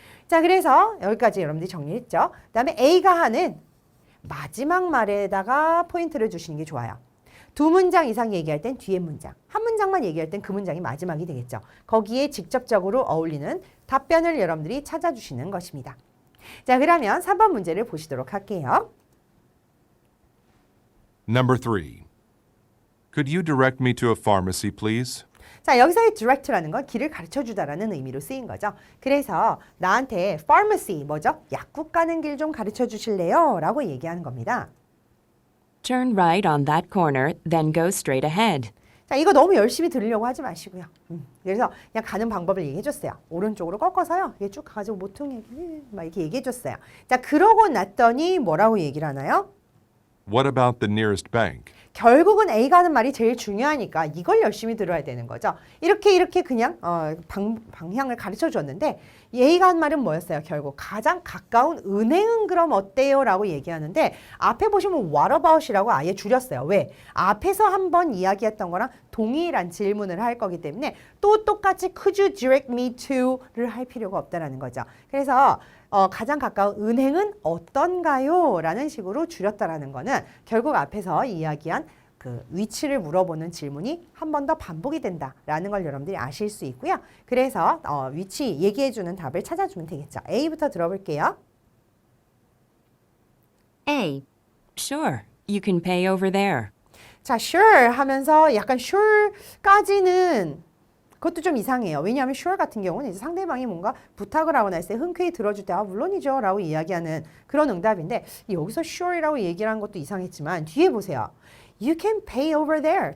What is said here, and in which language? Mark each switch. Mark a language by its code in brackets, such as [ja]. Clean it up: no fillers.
[ko] 자, 그래서 여기까지 여러분들이 정리했죠. 그 다음에 A가 하는 마지막 말에다가 포인트를 주시는 게 좋아요. 두 문장 이상 얘기할 땐 뒤에 문장, 한 문장만 얘기할 땐 그 문장이 마지막이 되겠죠. 거기에 직접적으로 어울리는 답변을 여러분들이 찾아주시는 것입니다. 자, 그러면 3번 문제를 보시도록 할게요. [en] Number 3. Could you direct me to a pharmacy, please? [ko] 자, 여기서의 direct라는 건 길을 가르쳐주다라는 의미로 쓰인 거죠. 그래서 나한테 pharmacy, 뭐죠? 약국 가는 길 좀 가르쳐 주실래요? 라고 얘기하는 겁니다. [en] Turn right on that corner, then go straight ahead. [ko] 자, 이거 너무 열심히 들으려고 하지 마시고요. 그래서 그냥 가는 방법을 얘기해 줬어요. 오른쪽으로 꺾어서요. 이게 쭉 가지고 모퉁이 막 이렇게 얘기해 줬어요. 자, 그러고 났더니 뭐라고 얘기를 하나요? [en] What about the nearest bank? [ko] 결국은 A가 하는 말이 제일 중요하니까 이걸 열심히 들어야 되는 거죠. 이렇게 그냥 방향을 가르쳐 줬는데 A가 한 말은 뭐였어요? 결국 가장 가까운 은행은 그럼 어때요? 라고 얘기하는데 앞에 보시면 [en] what about [ko] 이라고 아예 줄였어요. 왜? 앞에서 한번 이야기했던 거랑 동일한 질문을 할 거기 때문에 또 똑같이 [en] could you direct me to [ko] 를 할 필요가 없다라는 거죠. 그래서 가장 가까운 은행은 어떤가요? 라는 식으로 줄였다라는 거는 결국 앞에서 이야기한 그 위치를 물어보는 질문이 한 번 더 반복이 된다라는 걸 여러분들이 아실 수 있고요. 그래서 위치 얘기해주는 답을 찾아주면 되겠죠. A부터 들어볼게요. [en] A. Sure, you can pay over there. [ko] 자, sure 하면서 약간 sure까지는 그것도 좀 이상해요. 왜냐하면 sure 같은 경우는 이제 상대방이 뭔가 부탁을 하거나 했을 때 흔쾌히 들어줄 때 물론이죠 라고 이야기하는 그런 응답인데 여기서 sure이라고 얘기를 한 것도 이상했지만 뒤에 보세요. [en] You can pay over there.